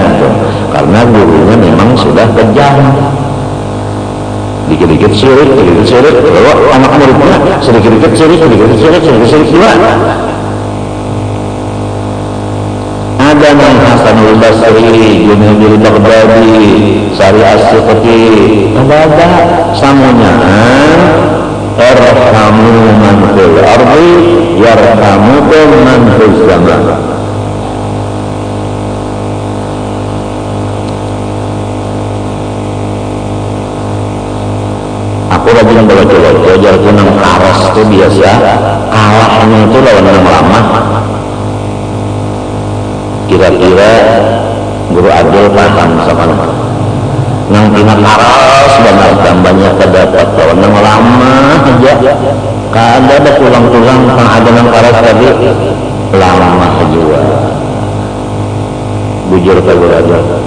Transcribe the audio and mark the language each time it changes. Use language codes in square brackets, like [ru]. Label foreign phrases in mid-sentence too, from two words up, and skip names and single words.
[id] Karena gurunya memang sudah kejam. dikit-dikit syirik, lalu anak muridnya sedikit-dikit syirik gimana? Ada yang Hasanul Basri, Junaidul Baghdadi, Sari As-Siqati, ada samunyaan [ar] ارحموا من في الأرض يرحمكم من في السماء. [bjn] Aku rajin belajar jadi nang karas itu biasa kalahnya itu lawan yang lama. Kira-kira Guru Adil paham sama nang tina karas banyak terdapat lawan yang lama aja ada tulang-tulang yang ada nang karas tadi lama juga bujur ke Guru Adil.